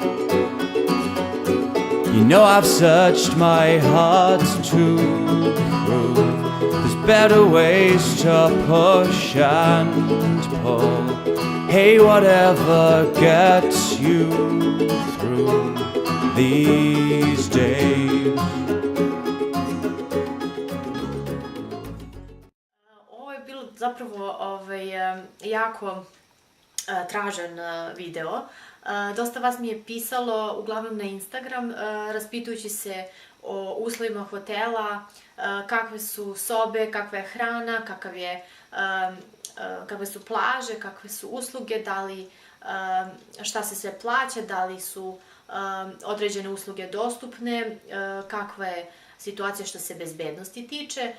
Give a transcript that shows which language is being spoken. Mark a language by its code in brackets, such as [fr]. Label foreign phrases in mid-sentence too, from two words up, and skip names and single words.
[en] You know I've searched my heart to prove there's better ways to push and pull. Hey, whatever gets you through these days. [sr] Ovo je bilo zapravo jako tražen video. Dosta vas mi je pisalo, uglavnom na Instagram, raspitujući se o uslovima hotela, kakve su sobe, kakva je hrana, kakve su plaže, kakve su usluge, šta se sve plaća, da li su određene usluge dostupne, kakva je situacija što se bezbednosti tiče.